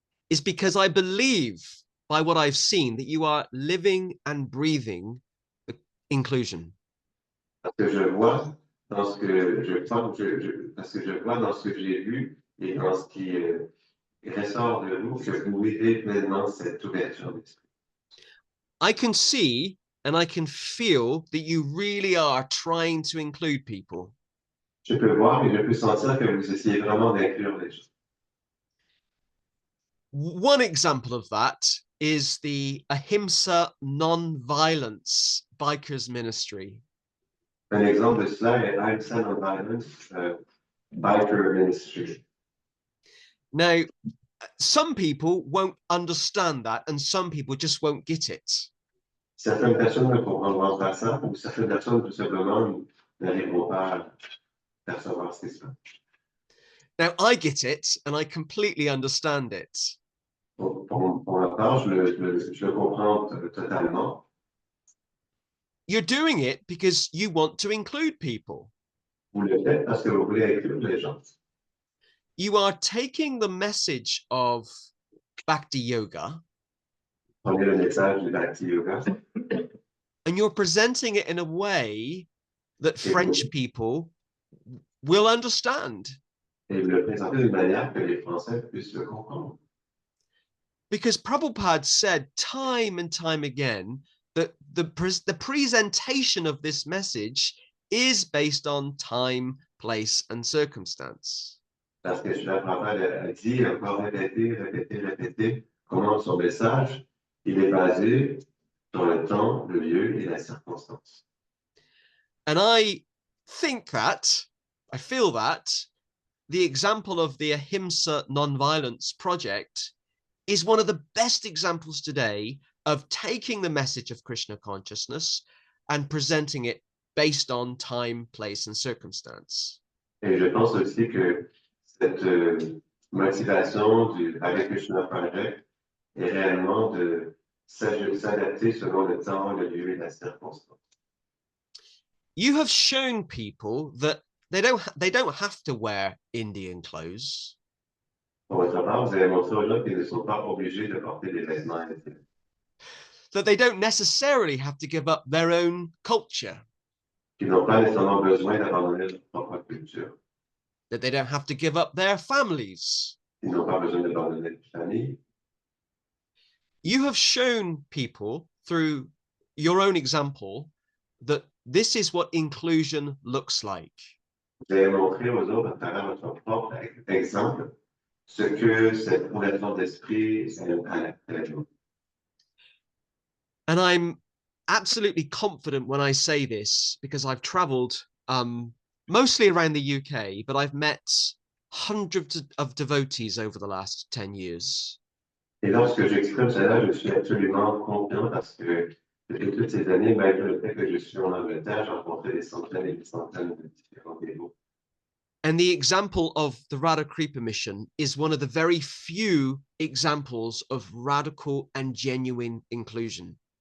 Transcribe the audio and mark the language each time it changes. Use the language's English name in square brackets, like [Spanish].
[English] is because I believe by what I've seen that you are living and breathing inclusion. [French] parce que je vois dans ce que parce que je vois dans ce que j'ai vu et dans ce qui ressort de vous que vous vivez pleinement cette ouverture d'esprit. [English] I can see and I can feel that you really are trying to include people. [French] Je peux voir et je peux sentir que vous essayez vraiment d'inclure les gens. [English] One example of that is the Ahimsa non-violence bikers ministry. [French] Un exemple de cela est Ahimsa Non-Violence Biker Ministry. [English] Now, some people won't understand that and some people just won't get it. [French] Certaines personnes ne comprendront pas ça, ou certaines personnes tout simplement n'arriveront pas à percevoir ce qui se passe. [English] Now, I get it and I completely understand it. [French] Pour ma part, je le comprends totalement. [English] You're doing it because you want to include people. [French] Vous le faites parce que vous voulez inclure les gens. [English] You are taking the message of Bhakti Yoga [French] Prenez le message du Bhakti Yoga [English] and you're presenting it in a way that French people will understand. [French] et vous le présentez d'une manière que les Français puissent le comprendre. [English] Because Prabhupada said time and time again that the presentation of this message is based on time, place, and circumstance. [French] Parce que Srila Prabhupada a dit, encore répété, comment son message, il est basé sur le temps, le lieu et la circonstance. [English] And I feel that the example of the Ahimsa Nonviolence Project is one of the best examples today of taking the message of Krishna consciousness and presenting it based on time, place, and circumstance. [French] Et je pense aussi que cette motivation du Hare Krishna Project est réellement de s'adapter selon le temps, le lieu et la circonstance. [English] You have shown people that they don't have to wear Indian clothes. [French] Pour votre part, vous avez montré aux gens qu'ils ne sont pas obligés de porter des vêtements indiens. [English] That they don't necessarily have to give up their own culture. [French] Qu'ils n'ont pas nécessairement besoin d'abandonner leur propre culture. [English] That they don't have to give up their families. [French] Ils n'ont pas besoin d'abandonner leur famille. [English] You have shown people through your own example that this is what inclusion looks like. [French] Vous avez montré aux autres à travers votre propre exemple ce que cette ouverture d'esprit a. [English] And I'm absolutely confident when I say this because I've traveled mostly around the UK, but I've met hundreds of devotees over the last 10 years. [French] Et lorsque j'exprime cela, je suis absolument confiant parce que depuis toutes ces années, malgré le fait que je suis en Angleterre, j'ai rencontré des centaines et des centaines de différents dévots. [English] And the example of the Radhakripa mission is one of the very few examples of radical and genuine inclusion.